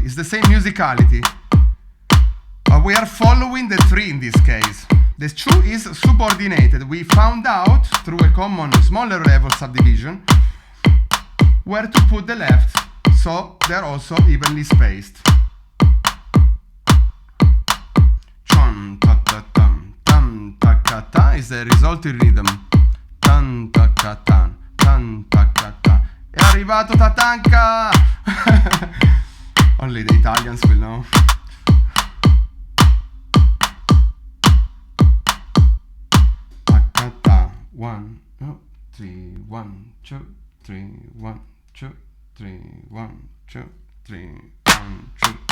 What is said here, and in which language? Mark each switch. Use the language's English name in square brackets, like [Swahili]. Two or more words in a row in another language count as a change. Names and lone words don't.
[English] It's the same musicality. But we are following the 3 in this case. The 2 is subordinated. We found out through a common smaller level subdivision where to put the left, so they're also evenly spaced. Chum ta ta tam tam ta ka ta is the resulting rhythm. Tan ta ka tan tan ta ka ta. [Italian] È arrivato Tatanka! [English] Only the Italians will know. Ta 1, 3, 1, 2, 3, 1, 2, 3, 1, 2, 3, 1, 2.